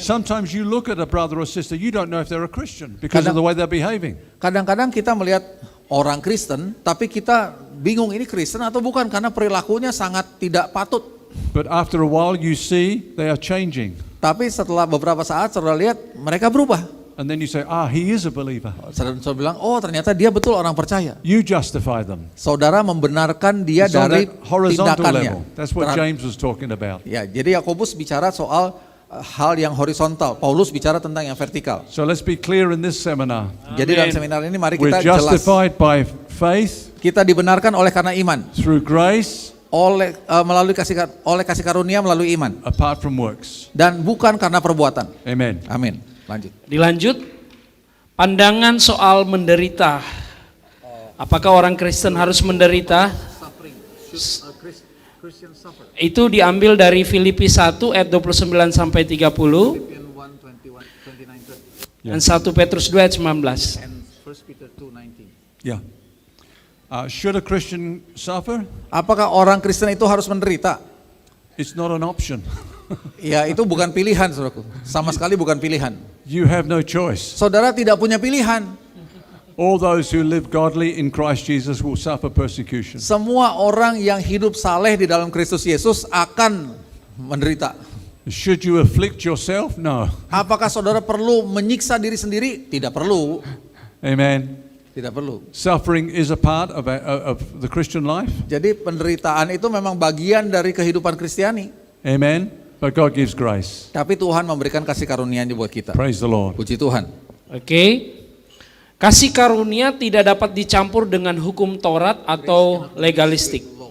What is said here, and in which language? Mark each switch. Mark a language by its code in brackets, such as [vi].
[en] Sometimes you look at a brother or sister, you don't know if they're a Christian because of the way they're behaving. [id] Kadang-kadang kita melihat orang Kristen, tapi kita bingung ini Kristen atau bukan karena perilakunya sangat tidak patut. [en] But after a while you see they are changing. [id] Tapi setelah beberapa saat saudara lihat mereka berubah. [en] And then you say, he is a believer. [id] Saudara bilang, oh ternyata dia betul orang percaya. [en] You justify them. [id] Saudara membenarkan dia [en] It's on [id] dari [en] that horizontal [id] tindakannya. [en] level. That's what James was talking about. [id] Ya, jadi Yakobus bicara soal hal yang horizontal. Paulus bicara tentang yang vertikal. [en] So let's be clear in this seminar. [id] Jadi dalam seminar ini mari [en] We're [id] kita jelas. [en] justified by faith [id] Kita dibenarkan oleh karena iman, [en] through grace [id] melalui kasih karunia melalui iman, [en] apart from works. [id] dan bukan karena perbuatan. [en] Amen. [id] Amin. Lanjut. Dilanjut, pandangan soal menderita. Apakah orang Kristen harus menderita? Itu diambil dari Filipi 1 ayat 29 sampai 30 dan 1 Petrus 2 ayat 19. [en] Yeah. Should a Christian suffer? [id] Apakah orang Kristen itu harus menderita? [en] It's not an option. [id] Ya, itu bukan pilihan, saudaraku. Sama sekali bukan pilihan. [en] You have no choice. [id] Saudara tidak punya pilihan. [en] All those who live godly in Christ Jesus will suffer persecution. [id] Semua orang yang hidup saleh di dalam Kristus Yesus akan menderita. [en] Should you afflict yourself? No. [id] Apakah saudara perlu menyiksa diri sendiri? Tidak perlu. [en] Amen. [id] Tidak perlu. [en] Suffering is a part of the Christian life. [id] Jadi penderitaan itu memang bagian dari kehidupan Kristiani. [en] Amen. But God gives grace. [id] Tapi Tuhan memberikan kasih karunia-Nya buat kita. [en] Praise the Lord. [id] Puji Tuhan. Oke. Kasih karunia tidak dapat dicampur dengan hukum Taurat atau legalistik.